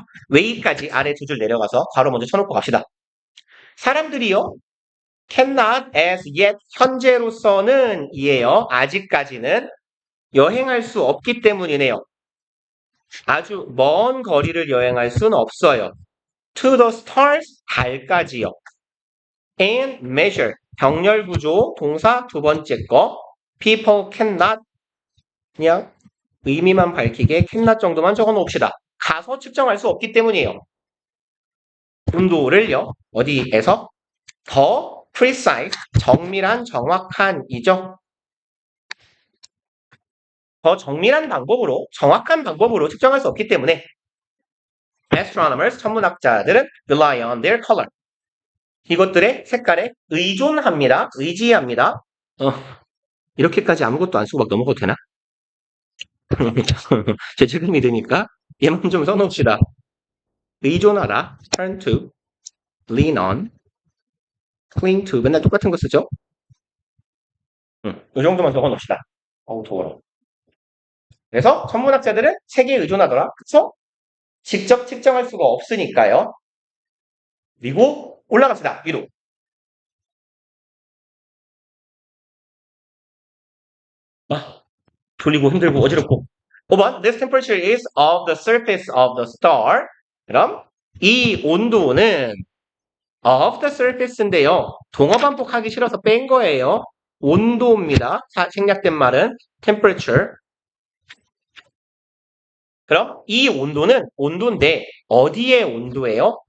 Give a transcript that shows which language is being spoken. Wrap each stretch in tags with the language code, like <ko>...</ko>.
<ko>way까지 아래 두 줄 내려가서 괄호 먼저 쳐놓고 갑시다. 사람들이요</ko> <en>cannot as yet</en> <ko>현재로서는 이에요. 아직까지는 여행할 수 없기 때문이네요. 아주 먼 거리를 여행할 수는 없어요.</ko> <en>To the stars,</en> <ko>달까지요. And measure, 병렬 구조, 동사 두 번째 거. People cannot, 그냥 의미만 밝히게 cannot 정도만 적어 놓읍시다. 가서 측정할 수 없기 때문이에요. 온도를요, 어디에서? 더 precise, 정밀한, 정확한이죠. 더 정밀한 방법으로, 정확한 방법으로 측정할 수 없기 때문에</ko> <en>astronomers,</en> <ko>천문학자들은</ko> <en>rely on their color.</en> <ko>이것들의 색깔에 의존합니다. 의지합니다. 이렇게까지 아무것도 안 쓰고 막 넘어가도 되나? 제 책을 믿으니까 얘만 좀 써놓읍시다. 의존하다,</ko> <en>turn to, lean on, cling to</en> <ko>맨날 똑같은 거 쓰죠? 이 정도만 적어놓읍시다. 어우 더워라. 그래서 천문학자들은 색에 의존하더라. 그쵸? 직접 측정할 수가 없으니까요. 그리고 올라갑시다. 위로. 졸리고 힘들고 어지럽고.</ko> <en>5번 This temperature is of the surface of the star.</en> <ko>그럼 이 온도는</ko> <en>of the surface</en> <ko>인데요. 동어 반복하기 싫어서 뺀 거예요. 온도입니다. 생략된 말은 temperature. 그럼 이 온도는 온도인데 어디의 온도예요?</ko>